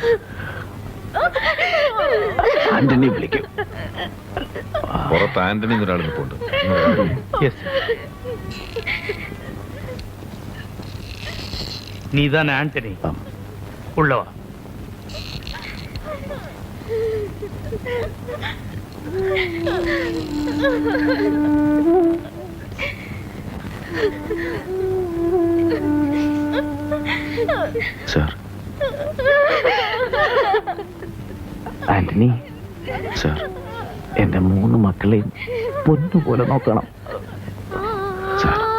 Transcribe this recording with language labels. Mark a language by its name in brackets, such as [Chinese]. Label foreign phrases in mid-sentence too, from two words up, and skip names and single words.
[Malayalam] ആന്റണി വിളിക്കും. പുറത്ത് ആന്റണി ഒരാൾ നിൽപ്പുണ്ട്. [Tamil] நீதான் ஆண்டனி. உள்ளவா. [Malayalam] സാർ. ആന്റണി സാർ, എന്റെ 3 മക്കളെയും പൊന്നുപോലെ നോക്കണം സാർ.